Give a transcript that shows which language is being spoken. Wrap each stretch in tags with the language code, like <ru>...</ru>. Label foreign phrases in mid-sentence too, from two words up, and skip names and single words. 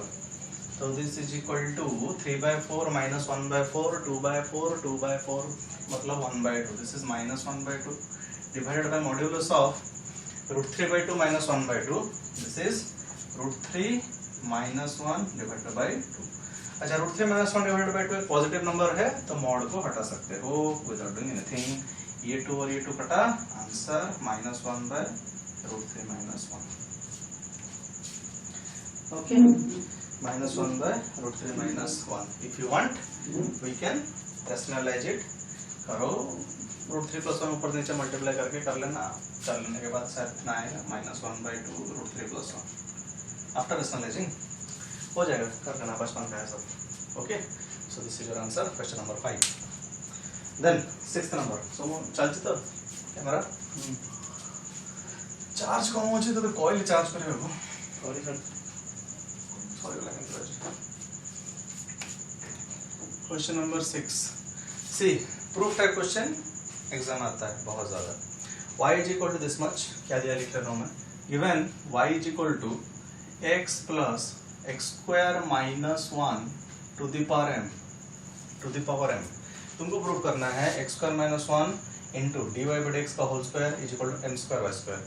<en>तो this is equal to 3/4 minus 1/4 2/4 2/4 मतलब 1/2 this is minus 1/2 divided by modulus of √3/2 minus 1/2 this is √3 minus 1 divided by 2।</en> <hi>अच्छा √3</hi> <en>minus 1 divided by</en> <hi>2 एक</hi> <en>positive number</en> <hi>है तो मॉड को हटा सकते हो</hi> <en>without doing anything.</en> <hi>ये 2 और ये 2 कटा</hi> <en>answer -1 by √3 minus 1 okay -1 by √3 minus 1 if you want we can rationalize it करो √3 plus 1</en> <hi>ऊपर नीचे मल्टीप्लाई करके कर लेना। कर लेने के बाद शायद इतना आएगा -1/2 √3</hi> <en>plus 1 after rationalizing</en> <hi>हो जाएगा। कर लेना बचपन का है सब।</hi> <en>okay so this is your answer question number 5. then 6th number so</en> <or>ଚାଲିଛି ତ କ୍ୟାମେରା ଚାର୍ଜ କମ ଅଛି ତ କଏଲ ଚାର୍ଜ କରିବାକୁ ସରି</or> <en>question number 6 see proof type question exam</en> <hi>आता है बहुत ज्यादा।</hi> <en>y is equal to this much</en> <hi>क्या दिया लिख रहा हूं मैं</hi> <en>given y is equal to x plus x square minus 1 to the power m</en> <hi>तुमको प्रूफ करना है</hi> <en>x square minus 1 into dy by dx का whole square is equal to m square y square।</en>